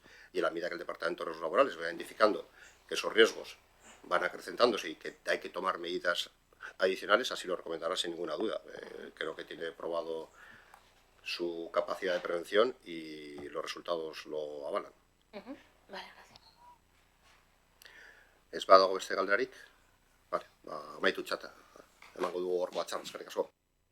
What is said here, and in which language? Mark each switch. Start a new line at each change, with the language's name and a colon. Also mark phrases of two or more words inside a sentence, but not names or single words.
Spanish: Y en la medida que el Departamento de Riesgos Laborales vaya indicando que esos riesgos van acrecentándose y que hay que tomar medidas adicionales, así lo recomendará sin ninguna duda. Creo que tiene probado su capacidad de prevención y los resultados lo avalan. Vale, gracias.
Basque: Ez badago beste galderarik? Vale, amaitu txata. Emango dugu hor batzarra, eskerrik asko.